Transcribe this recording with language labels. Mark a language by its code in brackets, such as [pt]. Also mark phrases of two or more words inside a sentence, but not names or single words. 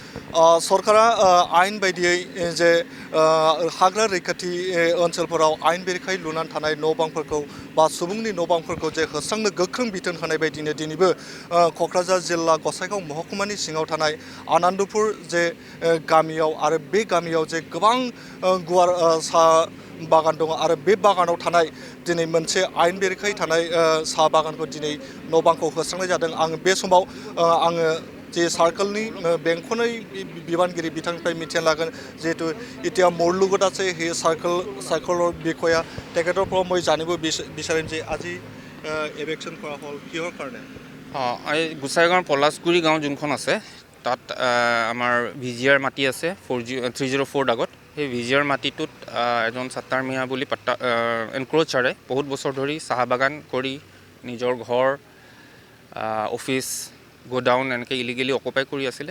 [brx] सरकारा आयेन बायदियै जे हाग्रा रैखाथि ओनसोलफोराव आयेन बेरेखायै लुनानै थानाय न' बांफोरखौ बा सुबुंनि न' बांफोरखौ जे होस्रांनो गोख्रों बिथोन होनाय बायदिनो दिनैबो क'क्राझार जिल्ला गसाइगाव महकुमानि सिङाव थानाय आनन्दपुर जे गामियाव आरो बे गामियाव जे गोबां गुवार साहा बागान दङ आरो बे बागानाव थानाय दिनै मोनसे आयेन बेरेखायै थानाय साहा बागानखौ दिनै न' बांखौ होस्रांनाय जादों। आं बे समाव आङो जे सार्कलनि बेंखनै बिबानगिरि बिथांनिफ्राय मिथिना लागोन जिहेतु [as] এতিয়া মোৰ লগত আছে সেই চাৰ্কলৰ বিষয়া তেখেতৰ পৰা মই জানিব বিচাৰিম যে আজি এভেকশ্যন কৰা হ'ল কিহৰ কাৰণে? এই গোসাইগাঁৱৰ পলাশগুৰি গাঁও যোনখন আছে তাত আমাৰ ভিজিআৰ মাটি আছে 304 আগত সেই ভিজিআৰ মাটিটোত এজন ছাত্তাৰ মিয়া বুলি এনক্ৰ'চাৰে বহুত বছৰ ধৰি চাহ বাগান কৰি নিজৰ ঘৰ অফিচ গোডাউন এনেকৈ [en] illegally occupy [as] কৰি আছিলে।